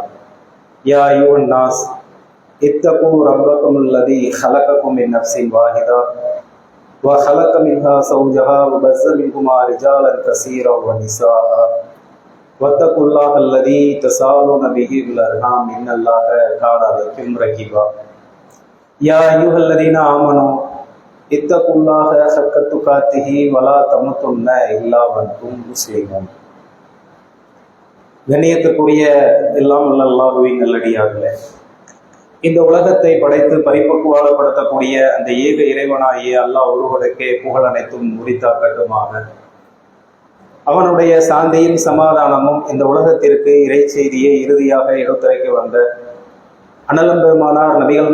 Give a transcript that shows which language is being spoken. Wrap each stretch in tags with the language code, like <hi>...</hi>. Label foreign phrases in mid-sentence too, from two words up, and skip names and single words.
<ar>يا أيها الناس اتقوا ربكم الذي خلقكم من نفس واحدة وخلق منها زوجها وبث منهما رجالا كثيرا ونساء واتقوا الله الذي تساءلون به والأرحام إن الله كان عليكم رقيبا. يا أيها الذين آمنوا اتقوا الله حق تقاته ولا تموتن إلا وأنتم مسلمون.</ar> <ta>கண்ணியத்துக்குரிய எல்லாம் அல்லாஹ்வின் நல்லடியார்களே, இந்த உலகத்தை படைத்து பரிபக்குவப்படுத்தக்கூடிய அந்த ஏக இறைவனாகிய அல்லாஹ் ஒருவனுக்கே புகழ் அனைத்தும் முடித்தாக்கட்டுமாக. அவனுடைய சாந்தியும் சமாதானமும் இந்த உலகத்திற்கு இறை செய்தியை இறுதியாக எடுத்துரைக்க வந்த அனலம்பெருமானார் நபிகள்</ta>